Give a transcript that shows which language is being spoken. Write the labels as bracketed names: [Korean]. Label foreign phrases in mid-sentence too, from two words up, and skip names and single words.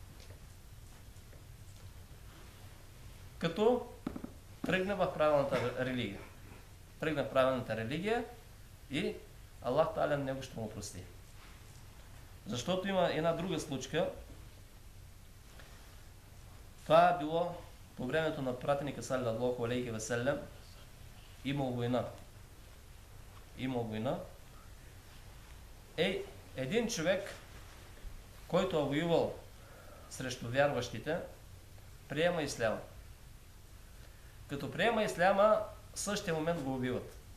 [Bulgarian] Като тръгне в правилната религия. Тръгне в правилната религия и Аллах Та'аля него ще му прости. Защото има една друга случка. Това е било по времето на пратеника [Arabic] صلى الله عليه وسلم. [Bulgarian] Имал война. Един човек, който е воювал срещу вярващите, приема исляма. Като приема исляма, в същия момент го убиват.